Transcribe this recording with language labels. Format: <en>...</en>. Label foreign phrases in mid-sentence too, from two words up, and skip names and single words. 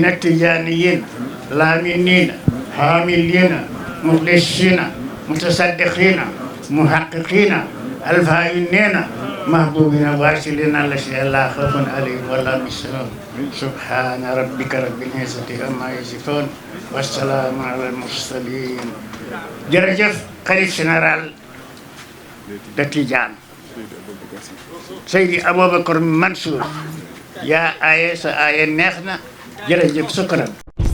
<ar>التجانيين لامنين حاملين مخلصين متصدقين محققين الفاعلين محبوبين واصلين الذين لا خوف عليهم ولا هم يحزنون سبحان ربك رب العزة عما يصفون والسلام على المرسلين</ar> <wo>jërëjëf xalif général de Tidiane Seydi Aboubacar Mansour yaa aaye sa aaye neex na jërëjëf sukran</wo>